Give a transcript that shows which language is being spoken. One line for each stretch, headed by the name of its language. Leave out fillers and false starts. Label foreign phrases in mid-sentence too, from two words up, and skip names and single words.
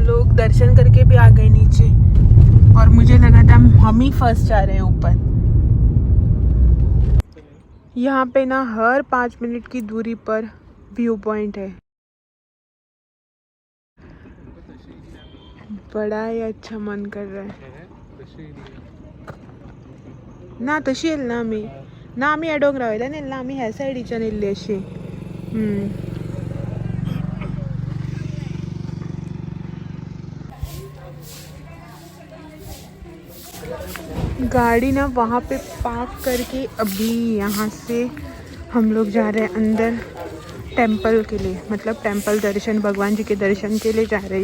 Hindi: लोग दर्शन करके भी आ गए नीचे और मुझे लगा था हम ही फर्स्ट जा रहे हैं ऊपर। यहाँ पे ना हर 5 मिनट की दूरी पर
English: view point
Hindi: है। बड़ा ही अच्छा मन कर रहा है ना।
Marathi: तशी येल ना आम्ही ह्या डोंगरा वयल्यान येयला, आम्ही ह्या सायडीच्यान येयल्ली अशी।
Hindi: गाड़ी ना वहाँ पे पार्क करके अभी यहाँ से हम लोग जा रहे हैं अंदर टेंपल के लिए, मतलब टेंपल दर्शन, भगवान जी के दर्शन के लिए जा रहे हैं।